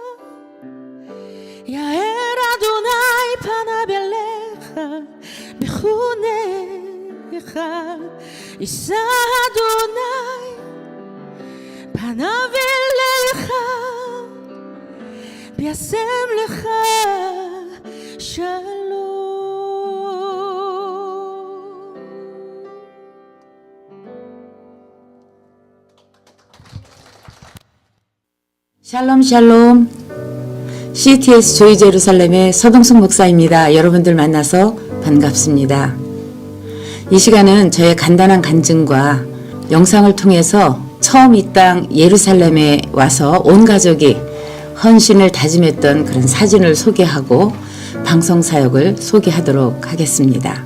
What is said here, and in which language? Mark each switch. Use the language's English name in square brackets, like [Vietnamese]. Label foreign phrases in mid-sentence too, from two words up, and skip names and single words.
[Hebrew] יאר אדוני פניו אליך בחונך יישא אדוני פניו אליך וישם לך שלום. שלום שלום [Korean] CTS 조이 제루살렘의 서동숙 목사입니다. 여러분들 만나서 반갑습니다. 이 시간은 저의 간단한 간증과 영상을 통해서 처음 이 땅 예루살렘에 와서 온 가족이 헌신을 다짐했던 그런 사진을 소개하고 방송 사역을 소개하도록 하겠습니다.